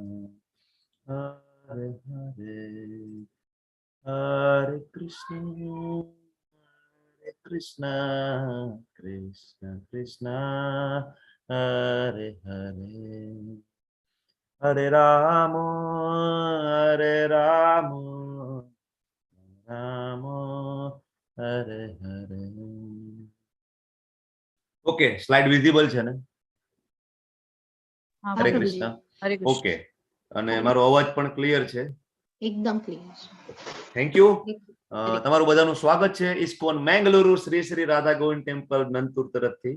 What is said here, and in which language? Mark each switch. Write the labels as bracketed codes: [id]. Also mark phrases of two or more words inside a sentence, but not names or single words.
[sa] Hare Hare Hare Krishna Krishna Krishna Krishna Hare Hare Hare Rama Hare Rama Rama Hare Hare. [gu] ઓકે, [en] slide visible [gu] છે ને? હા, હરે પ્રભુજી. કૃષ્ણ. હરે કૃષ્ણ. ઓકે, અને મારો અવાજ પણ ક્લિયર છે? એકદમ ક્લિયર છે. [en] thank you. [gu] હરે તમારું બધાનું સ્વાગત છે ઇસ્કોન મેંગલુરુ શ્રી શ્રી રાધા ગોવિંદ ટેમ્પલ નંતુર તરફથી.